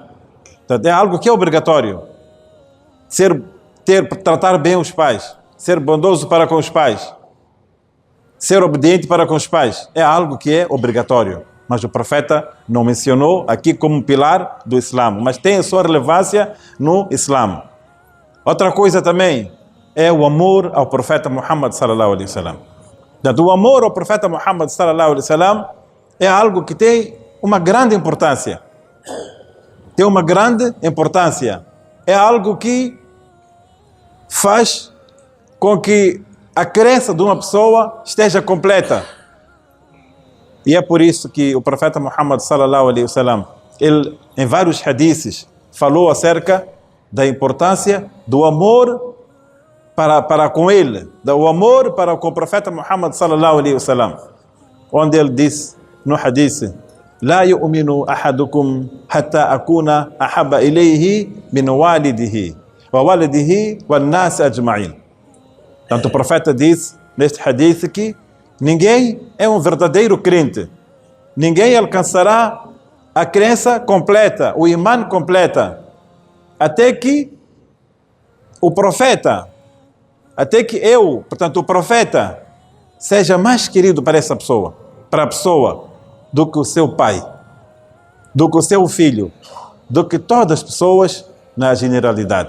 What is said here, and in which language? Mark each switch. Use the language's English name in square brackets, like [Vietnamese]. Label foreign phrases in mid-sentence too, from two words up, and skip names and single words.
[Portuguese] Portanto, é algo que é obrigatório. Tratar bem os pais, ser bondoso para com os pais, ser obediente para com os pais, é algo que é obrigatório. Mas o profeta não mencionou aqui como pilar do Islã, mas tem a sua relevância no Islã. Outra coisa também é o amor ao profeta Muhammad [Arabic] صلى الله عليه وسلم. [Portuguese] O amor ao profeta Muhammad [Arabic] صلى الله عليه وسلم [Portuguese] é algo que tem uma grande importância. Tem uma grande importância. É algo que faz com que a crença de uma pessoa esteja completa. E é por isso que o profeta Muhammad [Arabic] صلى الله عليه وسلم, [Portuguese] ele em vários hadiths falou acerca da importância do amor para com ele, do amor para com o profeta Muhammad [Arabic] صلى الله عليه وسلم, [Portuguese] onde ele disse no hadith: [Arabic] "لا يؤمن أحدكم حتى أكون أحب إليه من والده ووالده والناس أجمعين." [Portuguese] Tanto o profeta disse neste hadith que ninguém é um verdadeiro crente, ninguém alcançará a crença completa, o imã completa, até que o profeta, até que eu, portanto o profeta, seja mais querido para essa pessoa, para a pessoa, do que o seu pai, do que o seu filho, do que todas as pessoas na generalidade.